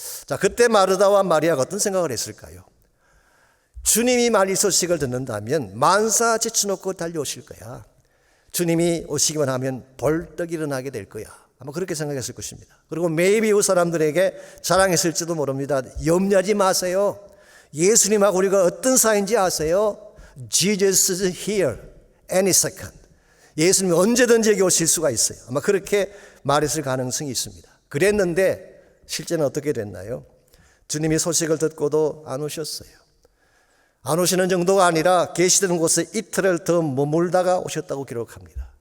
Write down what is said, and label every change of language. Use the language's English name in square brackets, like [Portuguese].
[Korean] 자, 그때 마르다와 마리아가 어떤 생각을 했을까요? 주님이 말 이 소식을 듣는다면 만사 제쳐놓고 달려오실 거야. 주님이 오시기만 하면 벌떡 일어나게 될 거야. 아마 그렇게 생각했을 것입니다. 그리고 매일 이웃 사람들에게 자랑했을지도 모릅니다. 염려하지 마세요. 예수님하고 우리가 어떤 사이인지 아세요? [English] Jesus is here any second. [Korean] 예수님이 언제든지 여기 오실 수가 있어요. 아마 그렇게 말했을 가능성이 있습니다. 그랬는데 실제는 어떻게 됐나요? 주님이 소식을 듣고도 안 오셨어요. 안 오시는 정도가 아니라 계시던 곳에 이틀을 더 머물다가 오셨다고 기록합니다.